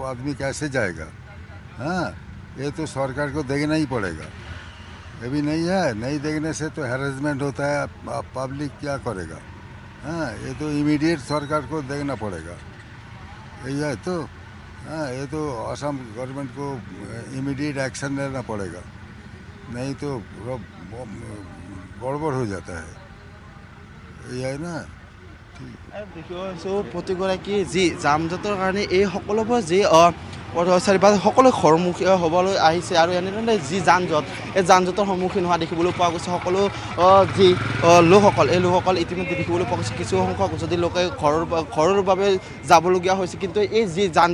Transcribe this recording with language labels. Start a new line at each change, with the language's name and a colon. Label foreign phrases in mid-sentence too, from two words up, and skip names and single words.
Hindi: आदमी कैसे जाएगा हाँ ये तो सरकार को देखना ही पड़ेगा ये भी नहीं है नहीं देखने से तो हैरेसमेंट होता है पब्लिक क्या करेगा हाँ ये तो इमीडिएट सरकार को देखना पड़ेगा यही है तो हाँ ये तो असम गवर्नमेंट को
English: immediate action
Hindi: लेना पड़ेगा नहीं तो गड़बड़ हो जाता है यही है ना
Assamese: দেখিছোঁ প্ৰতিগৰাকী যি যাম জঁটৰ কাৰণে এই সকলোবোৰ যি পথচাৰী বা সকলো ঘৰমুখী হ'বলৈ আহিছে আৰু এনেধৰণে যি যান জঁট এই যান জঁটৰ সন্মুখীন হোৱা দেখিবলৈ পোৱা গৈছে সকলো যি লোকসকল এই লোকসকল ইতিমধ্যে দেখিবলৈ পোৱা গৈছে কিছু সংখ্যক যদি লোকে ঘৰৰ বাবে যাবলগীয়া হৈছে কিন্তু এই যি যান